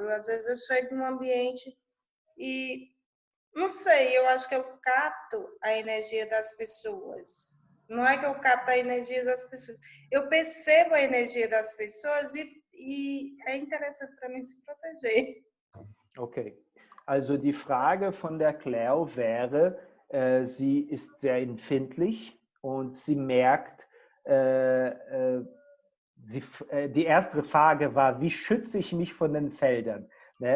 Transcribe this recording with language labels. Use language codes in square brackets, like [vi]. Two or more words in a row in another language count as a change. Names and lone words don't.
[pt] Às vezes eu chego num ambiente e, não sei, eu acho que eu capto a energia das pessoas. Não é que eu capto a energia das pessoas. Eu percebo a energia das pessoas e é interessante para mim se proteger. [de] Okay. Also die Frage von der Cleo wäre, sie ist sehr empfindlich und sie merkt, die erste Frage war, wie schütze ich mich von den Feldern? Ne?